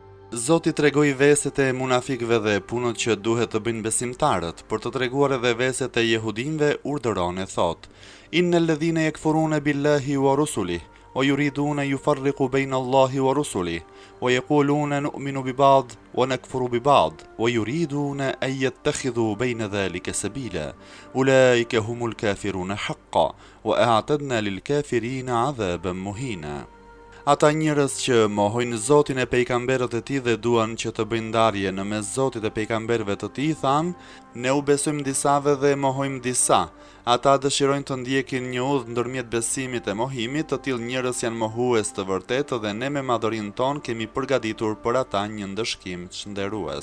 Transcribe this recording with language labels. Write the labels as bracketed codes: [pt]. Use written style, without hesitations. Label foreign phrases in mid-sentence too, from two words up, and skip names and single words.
[sq] Zoti tregoi veset e munafikëve dhe punët që duhet të bëjnë besimtarët, për të treguar edhe veset e jehudinëve urdhëron e thot: [ar] إن الذين يكفرون بالله ورسله ويريدون يفرقوا بين الله ورسله ويقولون نؤمن ببعض ونكفر ببعض ويريدون أن يتخذوا بين ذلك سبيلا أولئك هم الكافرون حقا وأعتدنا للكافرين عذابا مهينا. [sq] Ata njerëz që mohojnë Zotin e pejgamberët e tij dhe duan që të bëjnë ndarje në mes Zotit e pejgamberëve të tij, thanë: ne u besojmë disave dhe mohojmë disa. Ata dëshirojnë të ndjekin një udhë ndërmjet besimit e mohimit, të tillë njerëz janë mohues të vërtetë dhe ne me madhërinë tonë kemi përgatitur për ata një ndëshkim çnderues.